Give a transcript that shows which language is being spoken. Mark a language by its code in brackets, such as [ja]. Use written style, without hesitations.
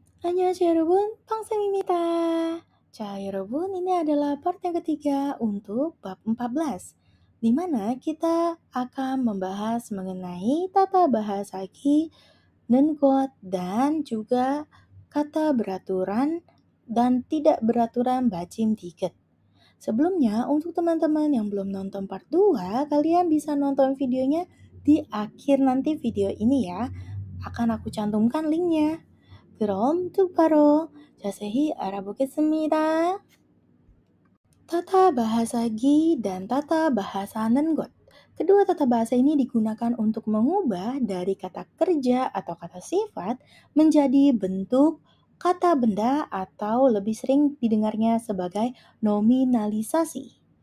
[ko] 안녕하세요 여러분, 팡쌤입니다. 자, 여러분, [id] ini adalah part yang ketiga untuk bab 14, di mana kita akan membahas mengenai tata bahasa Ki, Nengot, dan juga kata beraturan dan tidak beraturan bacim diket. Sebelumnya, untuk teman-teman yang belum nonton part 2, kalian bisa nonton videonya di akhir nanti video ini ya. Akan aku cantumkan linknya. [ko] 그럼 바로 자세히 알아보겠습니다. [id] Tata bahasa Gi dan tata bahasa Nengot. Kedua tata bahasa ini digunakan untuk mengubah dari kata kerja atau kata sifat menjadi bentuk kata benda atau lebih sering didengarnya sebagai nominalisasi.